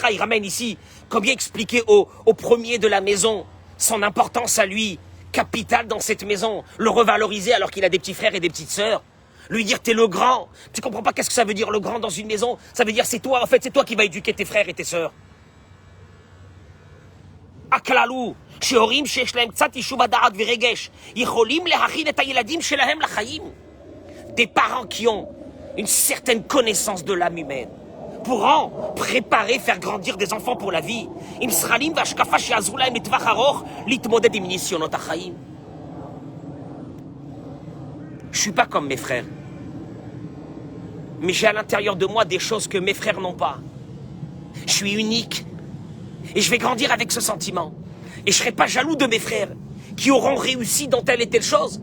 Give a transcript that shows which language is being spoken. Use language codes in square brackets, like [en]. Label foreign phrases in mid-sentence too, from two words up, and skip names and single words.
[fr] Il ramène ici combien expliquer au premier de la maison son importance à lui, capitale dans cette maison, le revaloriser alors qu'il a des petits frères et des petites sœurs. Lui dire t'es le grand. Tu comprends pas qu'est-ce que ça veut dire le grand dans une maison? Ça veut dire c'est toi, en fait, c'est toi qui vas éduquer tes frères et tes sœurs. [he] הכללו, שהורים שיש להם קצת יישוב הדעת ורגש, יכולים להכין את הילדים שלהם לחיים. [fr] Des parents qui ont une certaine connaissance de l'âme humaine pourront préparer, faire grandir des enfants pour la vie. [he] עם שכלים והשקפה שיעזרו להם לטווח ארוך להתמודד עם ניסיונות החיים. [fr] Je suis pas comme mes frères. Mais j'ai à l'intérieur de moi des choses que mes frères n'ont pas. Je suis unique. Et je vais grandir avec ce sentiment. Et je ne serai pas jaloux de mes frères qui auront réussi dans telle et telle chose.